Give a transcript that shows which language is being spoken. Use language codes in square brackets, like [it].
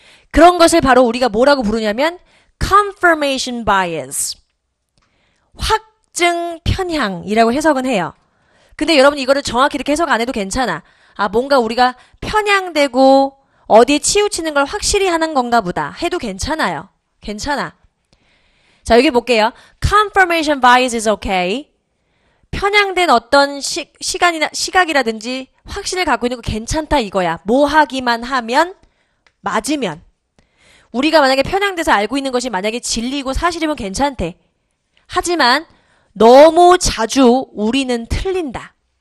[ko] 그런 것을 바로 우리가 뭐라고 부르냐면 confirmation bias. 확증 편향이라고 해석은 해요. 근데 여러분 이거를 정확히 이렇게 해석 안 해도 괜찮아. 아, 뭔가 우리가 편향되고 어디에 치우치는 걸 확실히 하는 건가 보다 해도 괜찮아요. 괜찮아. 자, 여기 볼게요. [en] confirmation bias is okay. [ko] 편향된 어떤 시각이라든지 확신을 갖고 있는 거 괜찮다 이거야. 뭐 하기만 하면 맞으면. 우리가 만약에 편향돼서 알고 있는 것이 만약에 진리고 사실이면 괜찮대. 하지만 너무 자주 우리는 틀린다.